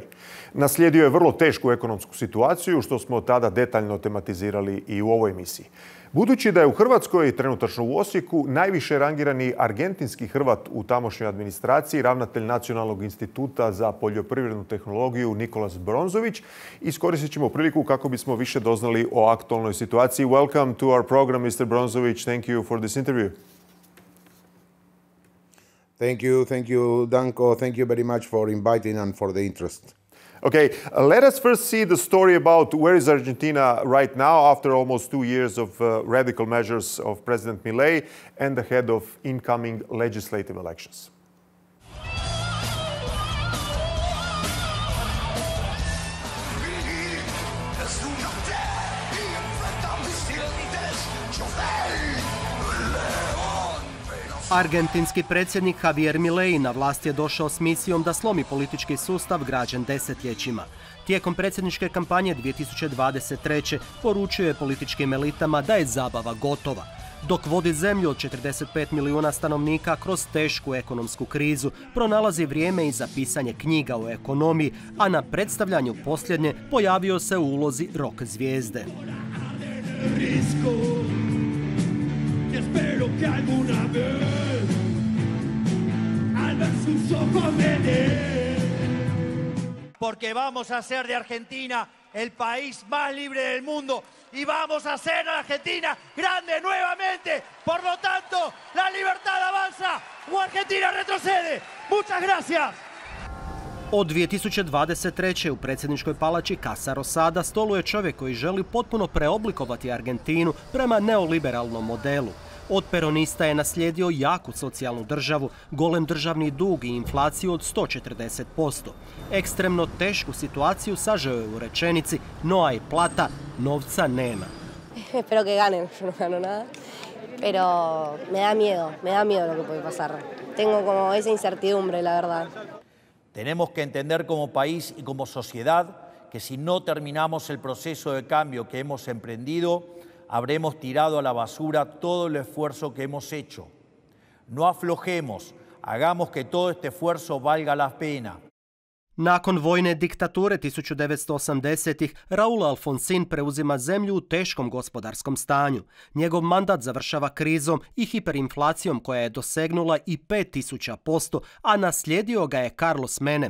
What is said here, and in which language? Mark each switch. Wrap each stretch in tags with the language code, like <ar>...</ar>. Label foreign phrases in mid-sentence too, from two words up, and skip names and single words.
<hr>Naslijedio je vrlo tešku ekonomsku situaciju, što smo tada detaljno tematizirali i u ovoj emisiji. Budući da je u Hrvatskoj, trenutačno u Osijeku, najviše rangirani argentinski Hrvat u tamošnjoj administraciji, ravnatelj Nacionalnog instituta za poljoprivrednu tehnologiju Nicolas Bronzovich, iskoristit ćemo priliku kako bismo više doznali o aktualnoj situaciji.</hr> <en>Welcome to our program, Mr. Bronzovich. Thank you for this interview. Thank you, Danko. Thank you very much for inviting and for the interest. Okay, let us first see the story about where is Argentina right now after almost 2 years of radical measures of President Milei and ahead of incoming legislative elections.</en> <hr>Argentinski predsjednik Javier Milei na vlast je došao s misijom da slomi politički sustav građen desetljećima. Tijekom predsjedničke kampanje 2023. poručio je političkim elitama da je zabava gotova. Dok vodi zemlju od 45 milijuna stanovnika kroz tešku ekonomsku krizu, pronalazi vrijeme i za pisanje knjiga o ekonomiji, a na predstavljanju posljednje pojavio se u ulozi rock zvijezde.</hr> <es>Espero que alguna vez al ver sus ojos porque vamos a hacer de Argentina el país más libre del mundo y vamos a hacer a Argentina grande nuevamente. Por lo tanto, la libertad avanza o Argentina retrocede. Muchas gracias.</es> <hr>Od 2023. u predsjedničkoj palači Casa Rosada stoluje čovjek koji želi potpuno preoblikovati Argentinu prema neoliberalnom modelu. Od peronista je naslijedio jaku socijalnu državu, golem državni dug i inflaciju od 140%. Ekstremno tešku situaciju sažeo je u rečenici</hr> <es>no hay plata,</es> <hr>novca nema.</hr> <es>Espero que ganen, yo no gano nada, pero me da miedo lo que puede pasar. Tengo como esa incertidumbre, la verdad. Tenemos que entender como país y como sociedad que si no terminamos el proceso de cambio que hemos emprendido, habremos tirado a la basura todo el esfuerzo que hemos hecho. No aflojemos, hagamos que todo este esfuerzo valga la pena.</es> <hr>Nakon vojne diktature 1980-ih, Raúl Alfonsín preuzima zemlju u teškom gospodarskom stanju. Njegov mandat završava krizom i hiperinflacijom koja je dosegnula i 5000%, a naslijedio ga je Carlos Menem.</hr>